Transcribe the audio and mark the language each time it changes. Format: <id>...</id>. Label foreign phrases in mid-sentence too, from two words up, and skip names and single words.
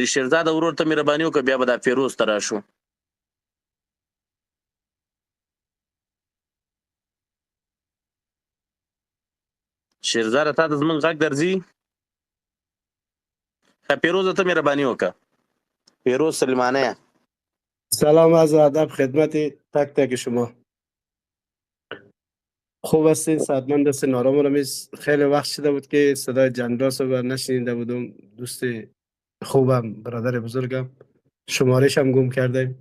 <ps>شیرزاده ورور ته مهرباني وکړه، بیا به دا فیروز ته راشو. شیرزاده تا ته زموږ غږ درځي؟ فیروز ته مهرباني وکړه. فیروز سلیمانیه.</ps> <fa>سلام از ادب خدمت تک تک شما. خوب هستین؟ صحتمند هستین؟ آرام آرامیز؟ خیلی وقت شده بود که صدای جنرال صاحب نشنیده بودم. دوست خوبم، برادر بزرگم، شمارش هم گم کردیم.</fa>